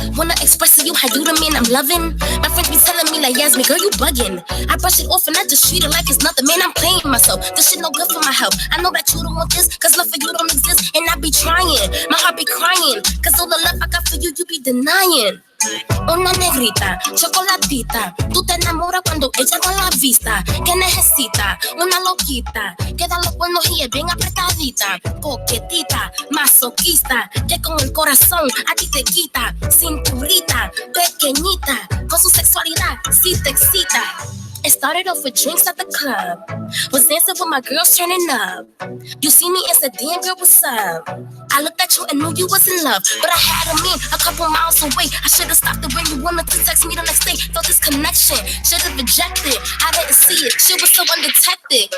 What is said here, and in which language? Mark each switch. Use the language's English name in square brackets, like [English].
[English] Wanna express to you how you the man I'm loving? My friends be telling me like, Yasmin, girl, you bugging. I brush it off and I just treat it like it's nothing. Man, I'm playing myself. This shit no good for my health. I know that you don't want this, cause love for you don't exist. And I be trying, my heart be crying, cause all the love I got for you, you be denying. [Spanish] Una negrita, chocolatita. Tú te enamoras cuando ella con la vista. Que necesita una loquita. Queda los buenos y es bien apretadita. Coquetita, masoquista. Que con el corazón a ti te quita. Cinturita, pequeñita. Con su sexualidad, sí te excita. [English] It started off with drinks at the club. Was dancing with my girls turning up. You see me and said, damn girl, what's up? I looked at you and knew you was in love. But I had a man a couple miles away. I should've stopped it when you wanted to text me the next day. Felt this connection, should've rejected. I didn't see it, she was so undetected.